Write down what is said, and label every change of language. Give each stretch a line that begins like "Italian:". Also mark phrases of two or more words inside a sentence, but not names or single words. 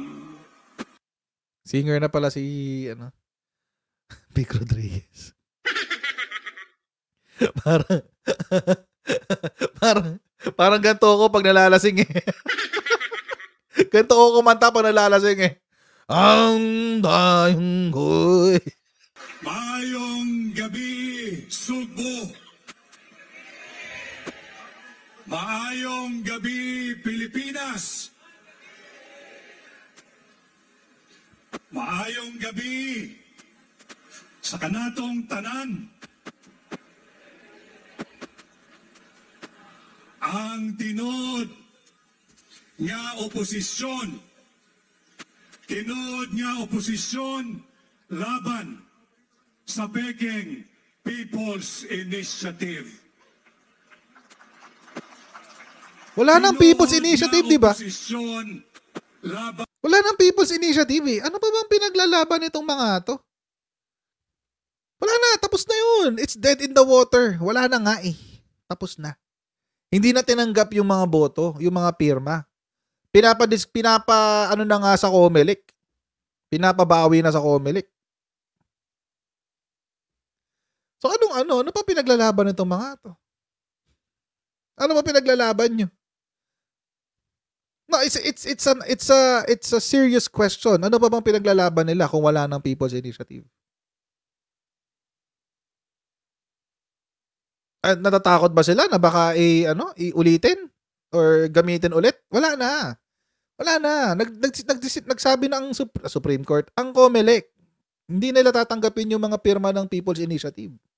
Filipino: Singer na pala si Vic Rodriguez. parang ganito ako pag nalalasing Ganito ako kumanta pag nalalasing Ang dayong ko'y.
Cebuano: Maayong gabi, Sugbo. Maayong gabi, Pilipinas. Maayong gabi sa kanatong tanan. Ang tinod nga oposisyon, laban sa Peking People's Initiative.
Filipino: Wala nang People's Initiative, di ba? Laban. Wala nang People's Initiative Ano pa bang pinaglalaban itong mga to? Wala na, tapos na yun.
English: It's dead in the water.
Filipino: Wala na nga Tapos na. Hindi na tinanggap yung mga boto, yung mga pirma. Ano na nga sa COMELEC. Pinapabawi na sa COMELEC. So ano pa pinaglalaban nitong mga to? Ano pa pinaglalaban nyo?
English: No, it's a serious question.
Filipino: Ano pa bang pinaglalaban nila kung wala ng People's Initiative? Natatakot ba sila na baka iulitin or gamitin ulit? Wala na. Nagsabi na ang Supreme Court, ang COMELEC, hindi nila tatanggapin yung mga pirma ng People's Initiative.